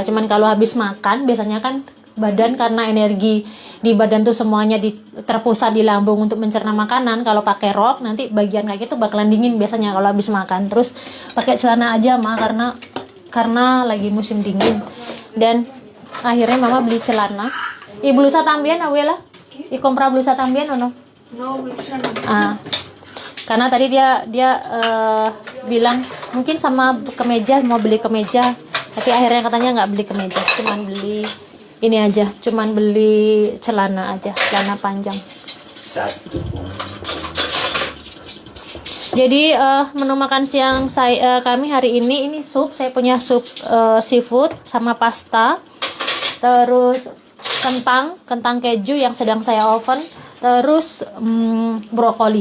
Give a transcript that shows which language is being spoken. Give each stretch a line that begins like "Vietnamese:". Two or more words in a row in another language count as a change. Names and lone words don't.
Indonesian: Cuman kalau habis makan biasanya kan badan, karena energi di badan tuh semuanya terpusat di lambung untuk mencerna makanan. Kalau pakai rok nanti bagian kaki tuh bakalan dingin biasanya kalau habis makan. Terus pakai celana aja mah karena lagi musim dingin. Dan akhirnya mama beli celana.
Spanish: Blusa también, abuela. aquí? ¿Y compra blusa también o no? No, blusa no.
Indonesian: Ah, karena tadi dia bilang mungkin sama kemeja, mau beli kemeja, tapi akhirnya katanya nggak beli kemeja, cuman beli ini aja, cuman beli celana aja, celana panjang. Satu. Jadi menu makan siang kami hari ini sup, saya punya sup seafood sama pasta, terus kentang keju yang sedang saya oven, terus brokoli.